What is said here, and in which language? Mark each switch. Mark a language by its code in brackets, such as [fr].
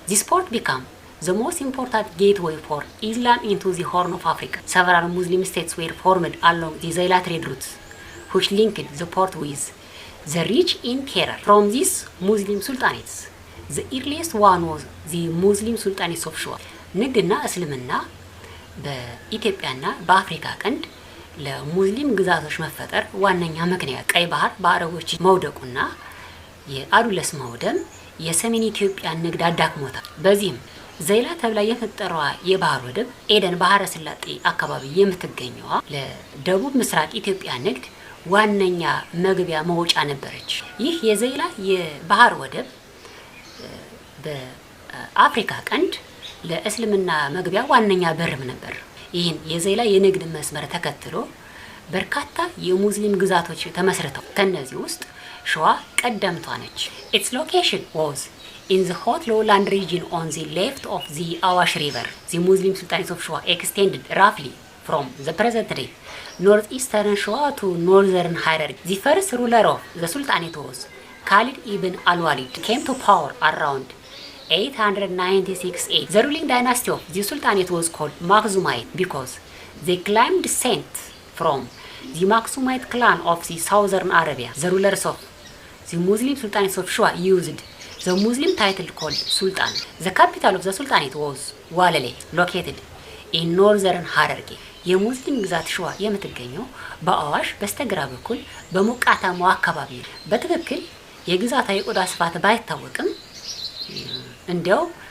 [en] This port became the most important gateway for Islam into the Horn of Africa. Several Muslim states were formed along the Zeila trade routes, which linked the port with the rich interior. From these Muslim sultanates, the earliest one was the Muslim sultanates of Shua. [am] ንግድና እስልምና በኢትዮጵያና በአፍሪካ ቀንድ ለሙስሊም ግዛቶች መፈጠር ዋነኛ ምክንያት ቀይ ባህር በአረቦች መውደቁና የአዱለስ መውደም የሰሜን ኢትዮጵያ ንግድ አዳክሞታል። በዚህም ዘይላ ተብላ የፈጠረዋ የባህር ወደብ ኤደን ባህረ ሰላጤ አካባቢ የምትገኘዋ ለደቡብ ምስራቅ ኢትዮጵያ ንግድ ዋነኛ መግቢያ መውጫ ነበረች። ይህ የዘይላ የባህር ወደብ በአፍሪካ ቀንድ ለእስልምና መግቢያ ዋነኛ በርም ነበር። ይህን የዘይላ የንግድ መስመር ተከትሎ በርካታ የሙስሊም ግዛቶች ተመስርተው ከነዚህ ውስጥ ሸዋ ቀደምቷ ነች። [en] Its location was in the hot lowland region on the left of the Awash River. The Muslim sultanates of Shua extended roughly from the present-day northeastern Shua to northern Hararghe. The first ruler of the sultanate was Khalid ibn al-Walid. Came to power around 896 AD. The ruling dynasty of the sultanate was called Makhzumite because they claimed descent from the Makhzumite clan of the southern Arabia. The rulers of the Muslim sultanates of Shua used the Muslim title called Sultan. The capital of the sultanate was Walale, located in northern Hararghe. [am] የሙስሊም ግዛት ሸዋ የምትገኘው በአዋሽ በስተግራ በኩል በሞቃታማው አካባቢ ነው። በትክክል የግዛቷ የቆዳ ስፋት ባይታወቅም እንዲያው